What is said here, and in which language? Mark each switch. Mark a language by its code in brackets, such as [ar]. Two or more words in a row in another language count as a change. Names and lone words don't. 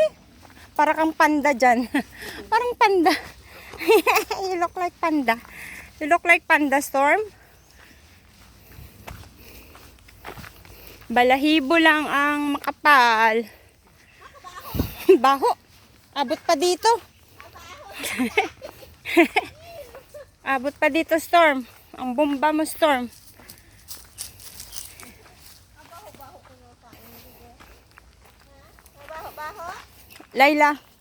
[tl] Para kang panda dyan. Parang panda. [en] You look like panda. You look like panda, Storm. [tl] Balahibo lang ang makapal. Baho. Abot pa dito. Abot pa dito, Storm. Ang bomba mo, Storm. Laila.